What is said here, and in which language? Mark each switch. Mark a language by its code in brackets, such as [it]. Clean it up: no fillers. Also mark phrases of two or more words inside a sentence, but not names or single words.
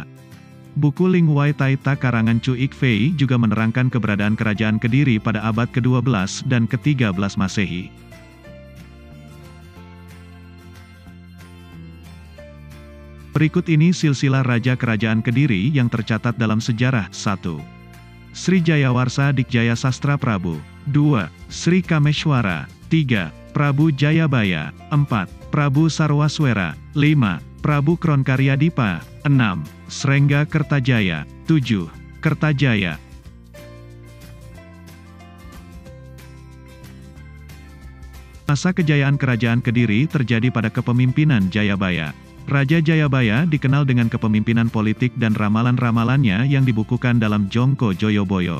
[id] Buku Ling Wai Tai Ta karangan Chu Ik Fei juga menerangkan keberadaan Kerajaan Kediri pada abad ke-12 dan ke-13 Masehi. Berikut ini silsilah Raja Kerajaan Kediri yang tercatat dalam sejarah. 1. Sri Jayawarsa Dikjaya Sastra Prabu. 2. Sri Kameshwara. 3. Prabu Jayabaya. 4. Prabu Sarwaswera. 5. Prabu Kronkaryadipa. 6. Srengga Kertajaya. 7. Kertajaya. Masa kejayaan Kerajaan Kediri terjadi pada kepemimpinan Jayabaya. Raja Jayabaya dikenal dengan kepemimpinan politik dan ramalan-ramalannya yang dibukukan dalam Jongko Joyoboyo.